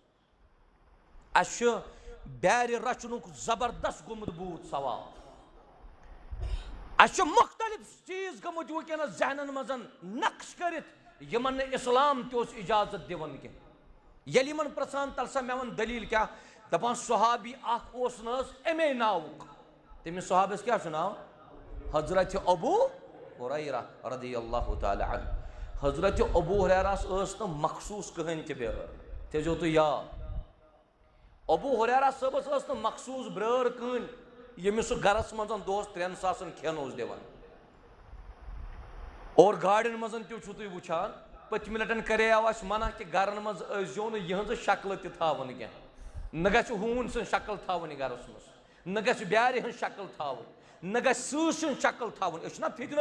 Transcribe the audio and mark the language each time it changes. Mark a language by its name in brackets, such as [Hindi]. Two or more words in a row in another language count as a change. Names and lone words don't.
[Kashmiri] اسہِ چھُ بیرِ رچھنُک زبردست گوٚمُت بوٗت سوال اسہِ چھُ مختلف چیٖز گٔمٕتۍ وٕنکیٚنس ذہنن منٛز نقش کٔرِتھ یِمن نہٕ اسلام تہِ اوس اِجازت دِوان کینٛہہ ییٚلہِ یِمن پرژھان تل سا مےٚ ووٚن دٔلیٖل کیٛاہ دپان صحابی اکھ اوس نہٕ حظ اَمے ناوُک تٔمِس صحابس کیٛاہ چھُ ناو حضرت ابو ہریرہ [Arabic] رضی اللہ تعالیٰ عنہ [Kashmiri] حضرت ابو ہریرہس ٲس نہٕ مخصوٗص کٕہٕنۍ تہِ بیٛٲر تھٲیزیو تُہۍ یاد ابو ہریرہ صٲبس ٲس نہٕ مخصوٗص برٲر کٕہٕنۍ ییٚمِس سُہ گرس منٛز دۄہس 3 ساسن کھٮ۪ن اوس دِوان اور گاڑٮ۪ن منٛز تہِ چھُو تُہۍ وٕچھان پٔتمہِ لٹہِ کریاو اسہِ منع کہِ گرن منٛز ٲسۍزیو نہٕ یِہٕنٛزٕ شکلہٕ تہِ تھاوان کینٛہہ نہ گژھِ ہوٗن سٕنٛز شکل تھاوٕنۍ گرس منٛز نہ گژھِ بیارِ ہٕنٛز شکل تھاوٕنۍ نہ گژھِ سٕہہ سٕنٛز شکل تھاوٕنۍ أسۍ چھِنہ فِتنو